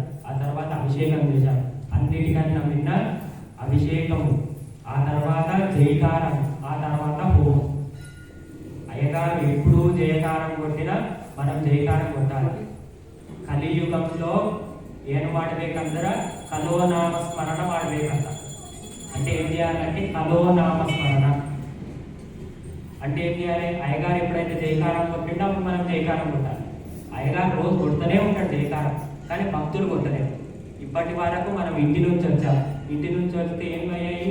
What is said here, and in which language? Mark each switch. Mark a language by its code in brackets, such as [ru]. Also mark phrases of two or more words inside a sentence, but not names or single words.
[te] ఆ తర్వాత అభిషేకం చేశారు. అన్నిటికన్నా విన్న అభిషేకం, ఆ తర్వాత జయకారం, ఆ తర్వాత హోమం. అయ్యగారు ఎప్పుడు జయకారం కొట్టినా మనం జయకారం కొట్టాలి. [kn] కలియుగంలో ಏನು ಮಾಡಬೇಕಂದ್ರ ಕಲೋನಾಮ ಸ್ಮರಣ ಮಾಡಬೇಕಂತ. [te] అంటే ఏం చేయాలంటే కలోనామ స్మరణ అంటే ఏం చేయాలి? అయ్యగారు ఎప్పుడైతే జయకారం కొట్టిండో అప్పుడు మనం జయకారం కొట్టాలి. అయ్యగారు రోజు కొడుతూనే ఉంటాడు జయకారం, కానీ భక్తులు కొట్టలేరు. ఇప్పటి వరకు మనం ఇంటి నుంచి వచ్చాం. ఇంటి నుంచి వస్తే ఏమయ్యాయి?